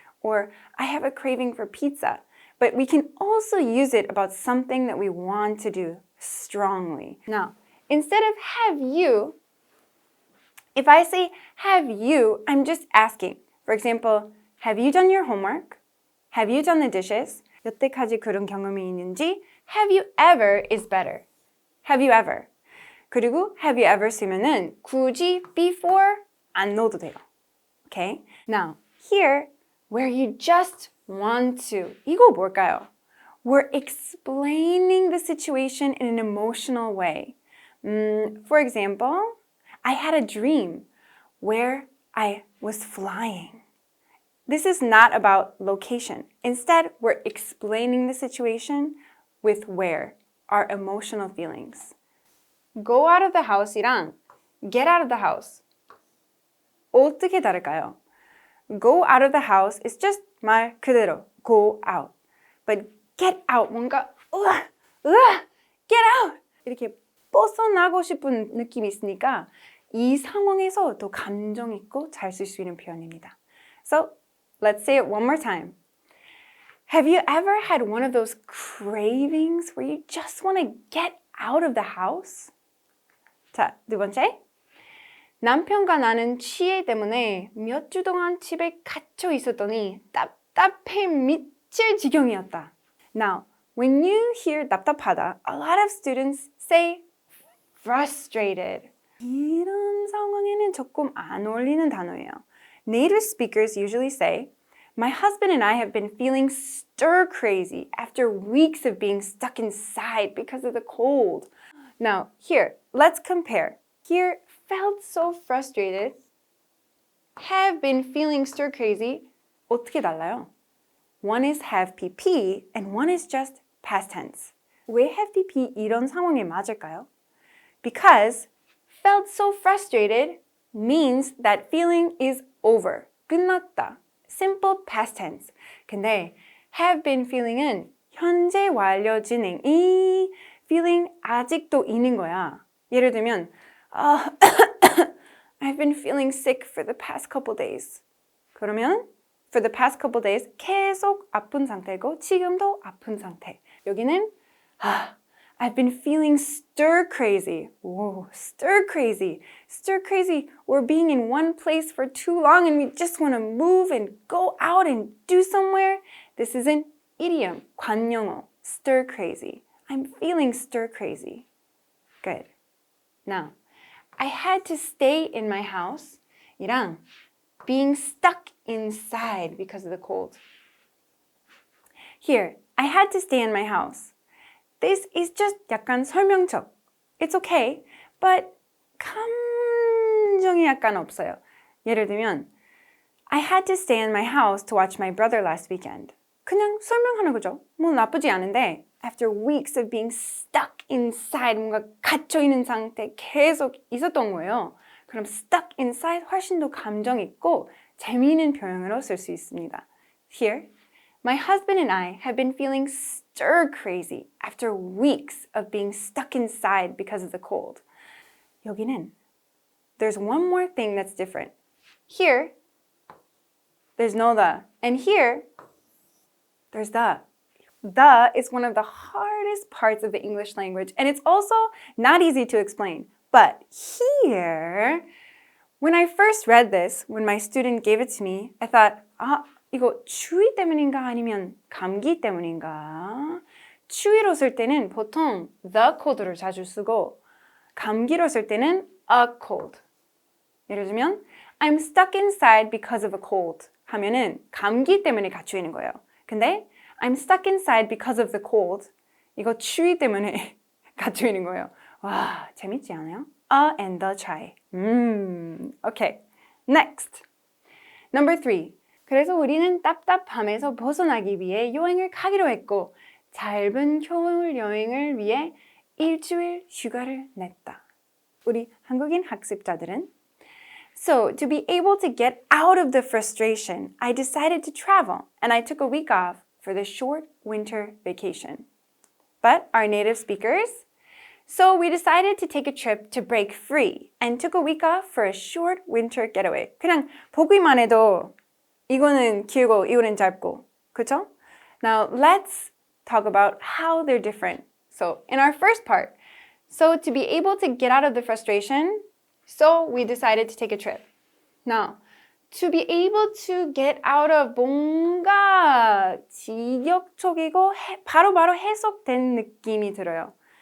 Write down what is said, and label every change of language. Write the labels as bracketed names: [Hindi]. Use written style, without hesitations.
[English] Or I have a craving for pizza. But we can also use it about something that we want to do strongly. Now, instead of have you, if I say have you, I'm just asking. For example, have you done your homework? Have you done the dishes? [Korean] 여태까지 그런 경험이 있는지 [English] have you ever is better. Have you ever. [Korean] 그리고 [English] have you ever [Korean] 쓰면은 굳이 before 안 넣어도 돼요. [English] Okay? Now, here, where you just want to. [Korean] 이거 뭘까요? [English] We're explaining the situation in an emotional way. For example, I had a dream where I was flying. This is not about location. Instead, we're explaining the situation with where, our emotional feelings. Go out of the house이랑 get out of the house. [Korean] 어떻게 다를까요? [English] Go out of the house is just [Korean] 말 그대로 [English] go out. But get out [Korean] 뭔가 [English] get out [Korean] 이렇게 벗어나고 싶은 느낌이 있으니까 이 상황에서 더 감정 있고 잘 쓸 수 있는 표현입니다. [English] So, let's say it one more time. Have you ever had one of those cravings where you just want to get out of the house? [Korean] 자, 두 번째. 남편과 나는 치매 때문에 몇 주 동안 집에 갇혀 있었더니 답답해 미칠 지경이었다. [English] Now, when you hear 답답하다, a lot of students say frustrated. [Korean] 이런 상황에는 조금 안 어울리는 단어예요. [English] Native speakers usually say, my husband and I have been feeling stir crazy after weeks of being stuck inside because of the cold. Now, here, let's compare. Here, felt so frustrated, have been feeling stir crazy. [Korean] 어떻게 달라요? [English] One is have PP and one is just past tense. [Korean] 왜 have PP 이런 상황에 맞을까요? [English] Because felt so frustrated means that feeling is over. [Korean] 끝났다. [English] Simple past tense. [Korean] 근데 [English] have been feeling [Korean] 은 현재 완료 진행. 이 feeling 아직도 있는 거야. 예를 들면 [English] I've been feeling sick for the past couple days. [Korean] 그러면 [English] for the past couple days [Korean] 계속 아픈 상태고 지금도 아픈 상태. 여기는 [English] I've been feeling stir crazy. Whoa, stir crazy. Stir crazy. We're being in one place for too long and we just want to move and go out and do somewhere. This is an idiom, 관용어, stir crazy. I'm feeling stir crazy. Good. Now, I had to stay in my house. 이랑 being stuck inside because of the cold. Here, I had to stay in my house. This is just [Korean] 약간 설명적. [English] It's okay, but [Korean] 감정이 약간 없어요. 예를 들면, [English] I had to stay in my house to watch my brother last weekend. [Korean] 그냥 설명하는 거죠. 뭐 나쁘지 않은데 [English] after weeks of being stuck inside [Korean] 뭔가 갇혀있는 상태 계속 있었던 거예요. 그럼 [English] stuck inside [Korean] 훨씬 더 감정 있고 재미있는 표현으로 쓸 수 있습니다. [English] Here, my husband and I have been feeling stir crazy after weeks of being stuck inside because of the cold. [Korean] 여기는 [English] there's one more thing that's different. Here, there's no the. And here, there's the. The is one of the hardest parts of the English language, and it's also not easy to explain. But here, when I first read this, when my student gave it to me, I thought, [Korean] 이거 추위 때문인가 아니면 감기 때문인가? 추위로 쓸 때는 보통 [English] the cold [Korean] 를 자주 쓰고 감기로 쓸 때는 [English] a cold. [Korean] 예를 들면 [English] I'm stuck inside because of a cold [Korean] 하면은 감기 때문에 갇혀 있는 거예요. 근데 [English] I'm stuck inside because of the cold. [Korean] 이거 추위 때문에 갇혀 있는 거예요. 와, 재밌지 않아요? [English] A and the [Korean] 차이. [English] Okay. Next. Number 3. [Korean] 그래서 우리는 답답함에서 벗어나기 위해 여행을 가기로 했고 짧은 겨울 여행을 위해 일주일 휴가를 냈다. 우리 한국인 학습자들은 [English] So, to be able to get out of the frustration, I decided to travel and I took a week off for the short winter vacation. But our native speakers? So, we decided to take a trip to break free and took a week off for a short winter getaway. [Korean] 그냥 보기만 해도 이거는 길고 이거는 짧고, 그렇죠? [English] Now, let's talk about how they're different. So, in our first part, so to be able to get out of the frustration, so we decided to take a trip. Now, to be able to get out of [Korean] 뭔가 직역적이고 바로바로 해석된 느낌이 들어요.